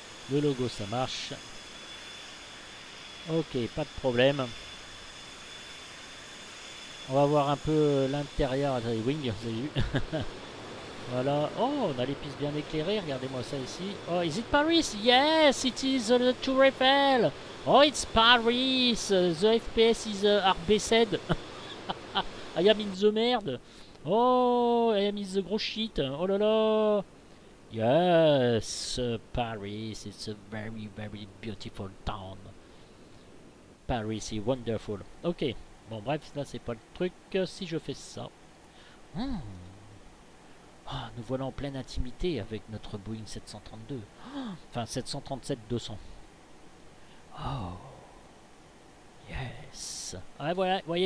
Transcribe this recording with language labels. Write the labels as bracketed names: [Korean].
[French] Le logo ça marche. Ok, pas de problème. On va voir un peu l'intérieur des Wing, vous avez vu. Voilà. Oh, on a les pistes bien éclairées. Regardez-moi ça ici. [English] Oh, is it Paris? Yes, it is the Tour Eiffel. Oh, it's Paris. The FPS is RBZ. I am in the [French] merde. [English] Oh, I am in the [French] gros [English] shit. [French] Oh là là. [English] Yes, Paris, it's a very, very beautiful town. Paris is wonderful. [French] Ok, bon bref, là c'est pas le truc. Si je fais ça... Hmm. Ah, nous voilà en pleine intimité avec notre Boeing 732. Enfin, 737-200. [English] Oh, yes. [French] Ouais, voilà, voyez.